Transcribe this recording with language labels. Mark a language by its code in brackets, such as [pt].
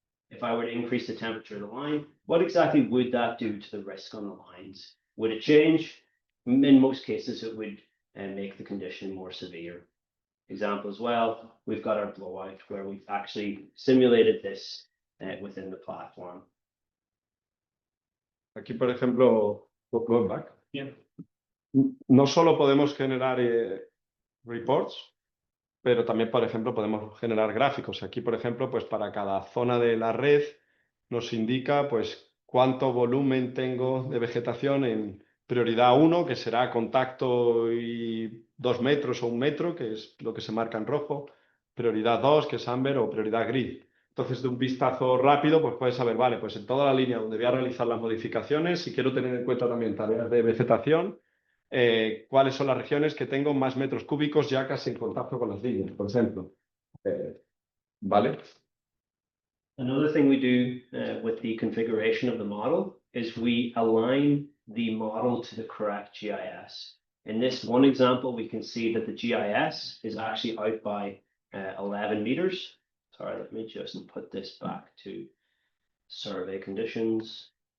[en] If I were to increase the temperature of the line, what exactly would that do to the risk on the lines? Would it change? In most cases, it would make the condition more severe. Example as well, we've got our blowout where we've actually simulated this within the platform. [es] Aquí, por ejemplo, [en] going back. Yeah. [es] No solo podemos generar reports, pero también, por ejemplo, podemos generar gráficos. Aquí, por ejemplo, pues para cada zona de la red nos indica pues cuánto volumen tengo de vegetación en prioridad 1, que será contacto y 2 metros o 1 metro, que es lo que se marca en rojo, prioridad 2, que es amber, o prioridad gris. Entonces, de un vistazo rápido, pues puedes saber, vale, pues en toda la línea donde voy a realizar las modificaciones, si quiero tener en cuenta también tareas de vegetación, cuáles son las regiones que tengo más metros cúbicos ya casi en contacto con las líneas, por ejemplo. ¿Vale? [en] Another thing we do with the configuration of the model is we align the model to the correct GIS. In this one example, we can see that the GIS is actually out by 11 meters. Sorry, let me just put this back to survey conditions.